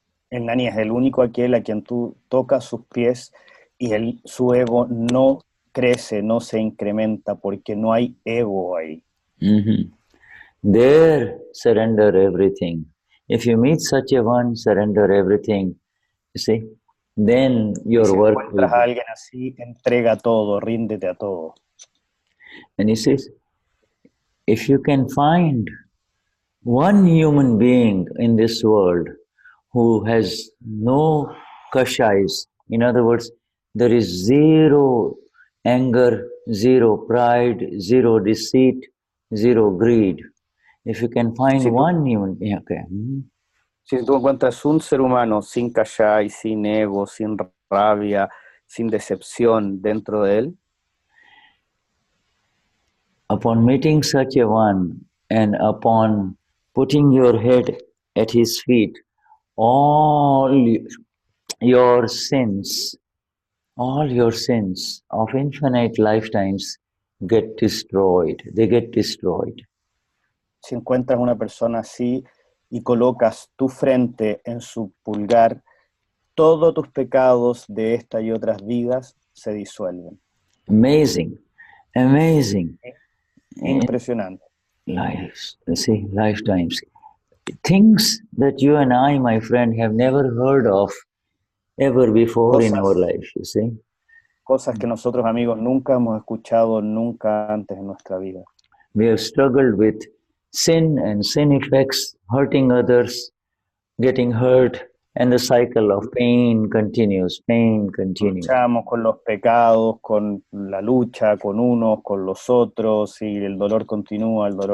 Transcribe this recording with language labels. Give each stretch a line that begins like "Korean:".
Spanish: El Gnani es el único aquel a quien tú tocas sus pies y su ego no crece, no se incrementa porque no hay ego ahí.
English: There, surrender everything. If you meet such a one, surrender everything. You see, then your
Spanish: si
English: work will
Spanish: encuentras a alguien así, entrega todo, ríndete a todo.
English: And he says, if you can find one human being in this world who has no kashais, in other words, there is zero anger, zero pride, zero deceit, zero greed. If you can find one human being, okay.
Spanish: Si tú encuentras un ser humano sin kashai, sin ego, sin rabia, sin decepción dentro de él,
English: upon meeting such a one and upon putting your head at his feet, all your sins of infinite lifetimes get destroyed. They get destroyed.
Spanish: Si encuentras una persona así y colocas tu frente en su pulgar, todos tus pecados de esta y otras vidas se disuelven.
English: Amazing, amazing.
Spanish: Impresionante.
English: Lifetimes. Things that you and I, my friend, have never heard of ever before in our life, you see.
Spanish: Cosas que nosotros, amigos, nunca hemos escuchado nunca antes en nuestra vida.
English: We have struggled with sin and sin effects, hurting others, getting hurt, and the cycle of pain continues,
Spanish: Luchamos con los pecados, con la lucha, con unos, con los otros, y el dolor continúa.